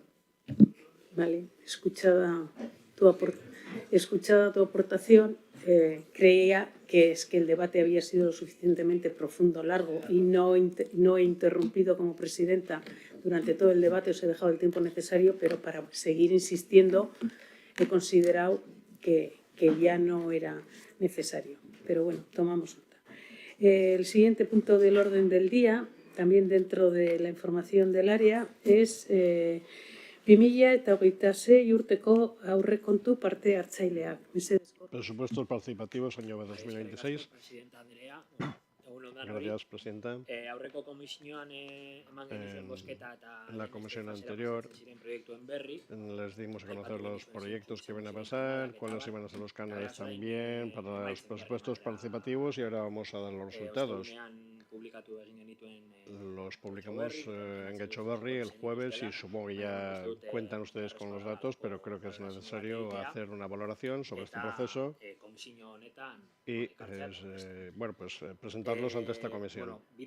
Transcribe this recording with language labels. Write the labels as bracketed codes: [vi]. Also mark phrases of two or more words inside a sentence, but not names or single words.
[es] Vale, escuchada tu aportación, creía que es que el debate había sido lo suficientemente profundo, largo y no he interrumpido como presidenta durante todo el debate, os he dejado el tiempo necesario, pero para seguir insistiendo he considerado que ya no era necesario. Pero bueno, tomamos nota. El siguiente punto del orden del día, también dentro de la información del área, es [eu] 2026 urteko aurrekontu parte hartzaileak. [es] Presupuestos participativos año 2026. Gracias, Presidenta. [eu] Aurreko komisioan eman genizuen bozketa eta [es] en la comisión anterior les dimos a conocer los proyectos que van a pasar, cuáles iban a ser los canales también para los presupuestos participativos y ahora vamos a dar los resultados. Los publicamos en Getxoberri el jueves y supongo que ya cuentan ustedes con los datos, pero creo que es necesario hacer una valoración sobre este proceso y bueno, pues presentarlos ante esta comisión.